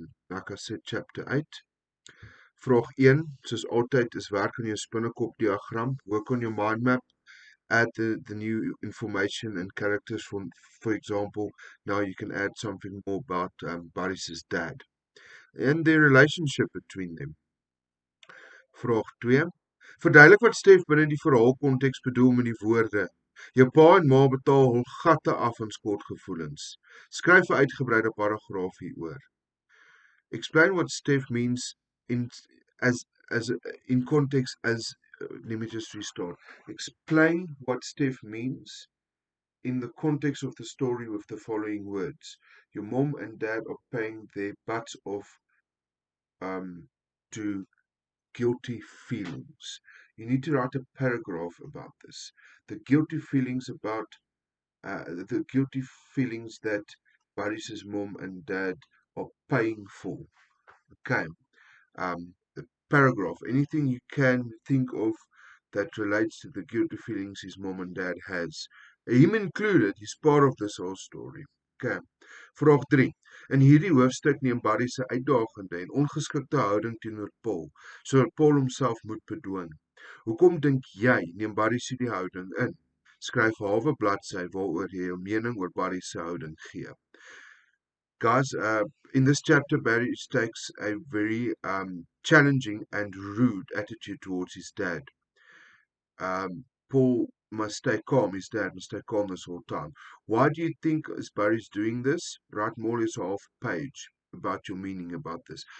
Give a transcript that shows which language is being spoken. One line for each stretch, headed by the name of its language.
English: Like I said, chapter 8.
Afrikaans: Vraag 1, soos altyd, is werk on jou spinnekop diagram.
English: Work on your mind map. Add the new information and characters. For example, now you can add something more about Barry's dad and their relationship between them.
Afrikaans: Vraag 2. Verduidelik wat Stef binne die verhaalkonteks bedoel met die woorde. Jou pa en ma betaal hul gatte af in skortgevoelens. Skryf 'n uitgebreide paragraaf hieroor.
English: Explain what Stef means as in context as let me just restart. Explain what Stef means in the context of the story with the following words. Your mom and dad are paying their butts off to guilty feelings. You need to write a paragraph about this. The guilty feelings that Barry's mom and dad are paying for. Okay. The paragraph, anything you can think of that relates to the guilty feelings his mom and dad has. Him included, he's part of this whole story.
Afrikaans: Okay. Vraag 3. In hierdie hoofstuk neem Barry se uitdagende en ongeskikte houding teenoor Paul, sodat Paul homself moet bedwing. Hoekom dink jy neem Barry se die houding in? Skryf 'n halwe bladsy waaroor jy jou mening oor Barry se houding gee.
English: Guys, in this chapter, Barry takes a very challenging and rude attitude towards his dad. Paul must stay calm. His dad must stay calm this whole time. Why do you think Barry's doing this? Write more or less a half page about your meaning about this.